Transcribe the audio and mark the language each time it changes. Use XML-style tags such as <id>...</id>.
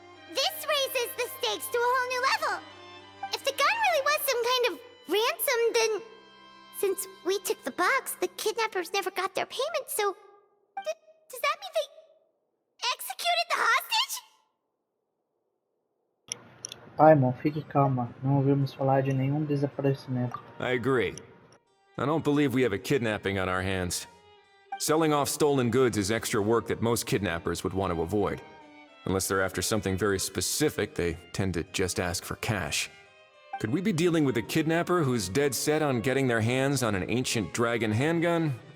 <en>This raises the stakes to a whole new level. If the gun really was some kind of ransom, then since we took the box, the kidnappers never got their payment, so does that mean they executed the hostage?</en> <pt>Paimon, fique calma. Não ouvimos falar de nenhum desaparecimento.</pt> <en>I agree. I don't believe we have a kidnapping on our hands. Selling off stolen goods is extra work that most kidnappers would want to avoid. Unless they're after something very specific, they tend to just ask for cash. Could we be dealing with a kidnapper who's dead set on getting their hands on an ancient dragon handgun?</en>